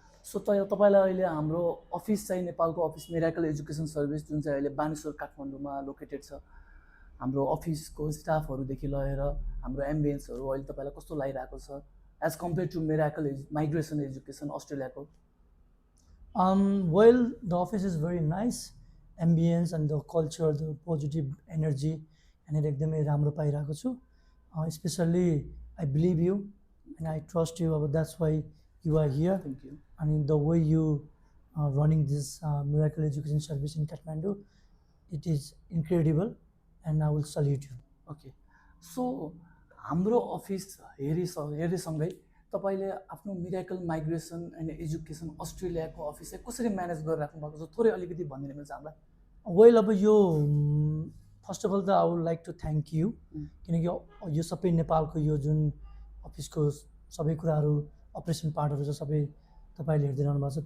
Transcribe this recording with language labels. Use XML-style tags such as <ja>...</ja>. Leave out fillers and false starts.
<ne>So तपाईँलाई अहिले हाम्रो अफिस चाहिँ नेपालको अफिस मिराकल एजुकेसन सर्भिस जुन चाहिँ अहिले बानेश्वर काठमाडौँमा लोकेटेड छ। हाम्रो अफिसको स्टाफहरूदेखि लिएर हाम्रो एम्बियन्सहरू अहिले तपाईँलाई कस्तो लागिरहेको छ as compare to miracle migration education अस्ट्रेलियाको?</ne> <en>Well, the office is very nice. Ambience and the culture, the positive energy,</en> <ne>यहाँनिर एकदमै राम्रो पाइरहेको छु।</ne> <en>Especially I believe you and I trust you. That's why you are here. Thank you. And the way you running this Miracle Education Service in Kathmandu, it is incredible and I will salute you. Okay.</en> <ne>So हाम्रो office हेरेसँगै तपाईँले आफ्नो miracle migration and education अस्ट्रेलियाको office चाहिँ कसरी manage गरिराख्नु भएको छ थोरै अलिकति भनिदिनु मिल्छ हामीलाई? वेल, अब यो फर्स्ट अफ अल त</ne> <en>I would like to thank you,</en> <ne>किनकि यो सबै नेपालको यो जुन अफिसको सबै कुराहरू अपरेसन पार्टहरू छ सबै तपाईँले हेर्दै रहनु भएको छ।</ne>